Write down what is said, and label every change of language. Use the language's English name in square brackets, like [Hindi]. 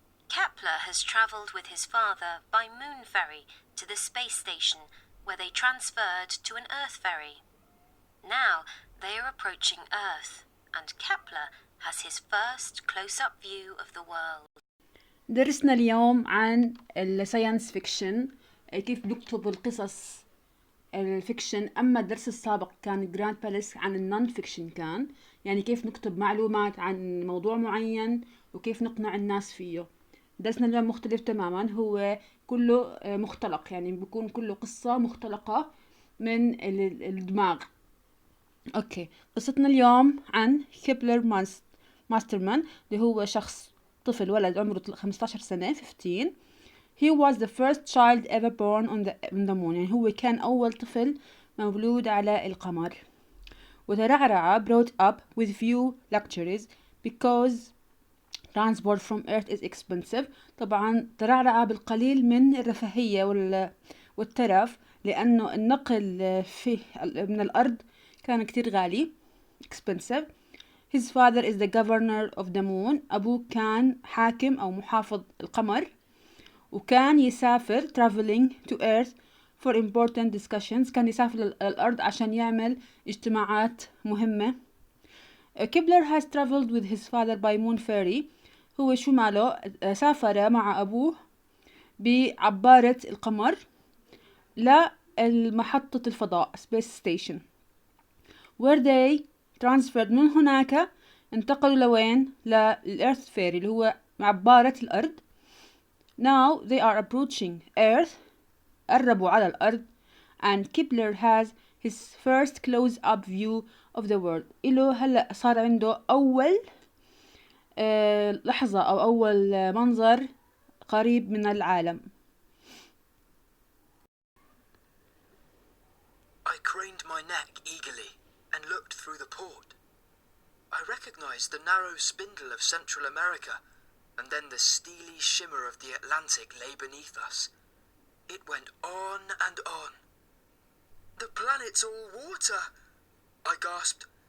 [English] Kepler has travelled with his father by moon ferry to the space station where they transferred to an Earth ferry. Now they are approaching Earth and Kepler has his first close-up view of the world. [Arabic] درسنا اليوم عن الساينس فيكشن، كيف بيكتب القصص الفيكشن. أما الدرس السابق كان جراند باليس عن النون فيكشن، كان يعني كيف نكتب معلومات عن موضوع معين وكيف نقنع الناس فيه. درسنا اليوم مختلف تماما، هو كله مختلق، يعني بيكون كله قصة مختلقة من الدماغ. اوكي، قصتنا اليوم عن كيبلر ماسترمان، اللي هو شخص طفل ولد عمره 15 سنة 15. [English] He was the first child ever born on the moon، [Arabic] يعني هو كان أول طفل مولود على القمر. وترعرع [English] brought up with few luxuries because transport from Earth is expensive. [Arabic] طبعا ترعرع بالقليل من الرفاهية والترف، لأنه النقل من الأرض كان كتير غالي [English] expensive. His father is the governor of the moon. [Arabic] أبوه كان حاكم أو محافظ القمر، وكان يسافر [English] traveling to Earth for important discussions. [Arabic] كان يسافر للأرض عشان يعمل اجتماعات مهمة. [English] Kepler has traveled with his father by moon ferry. [Arabic] هو شو ماله سافر مع أبوه بعبارة القمر لمحطة الفضاء [English] space station where they transferred. [Arabic] من هناك انتقلوا لوين؟ للإيرث فيري اللي هو عبارة الأرض. [English] Now they are approaching Earth، [Arabic] قربوا على الأرض. [English] and Kepler has his first close-up view of the world. [Arabic] إله هلأ صار عنده أول لحظة أو أول منظر قريب من العالم. [English] I craned my neck eagerly and looked through the port. I recognized the narrow spindle of Central America, and then the steely shimmer of the Atlantic lay beneath us. It went on and on. The planet's all water, I gasped.